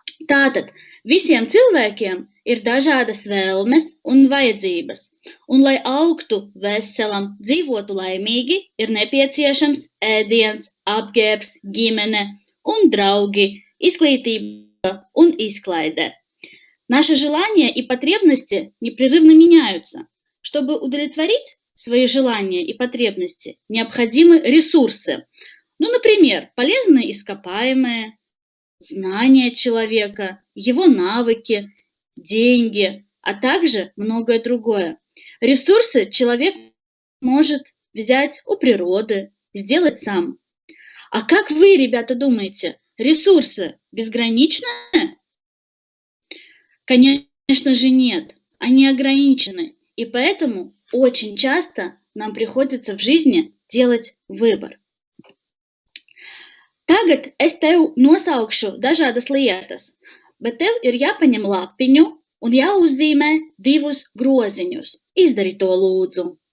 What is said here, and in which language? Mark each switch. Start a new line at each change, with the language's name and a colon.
Latvian: Tātad visiem cilvēkiem ir dažādas vēlmes un vajadzības, un, lai augtu veselam, dzīvotu laimīgi, ir nepieciešams ēdiens, apģērbs, ģimene un draugi, izglītība un izklaide.
Russian: Наши желания и потребности непрерывно меняются. Чтобы удовлетворить свои желания и потребности, необходимы ресурсы. Например, полезные ископаемые, знания человека, его навыки, деньги, а также многое другое. Ресурсы человек может взять у природы, сделать сам. А как вы, ребята, думаете, ресурсы безграничны? Конечно же нет, они ограничены, и поэтому очень часто нам приходится в жизни делать выбор.
Latvian: Tagad es tev nosaukšu dažādas lietas, bet tev ir jāpaņem lapiņu un jāuzzīmē divus groziņus. Izdari to, lūdzu.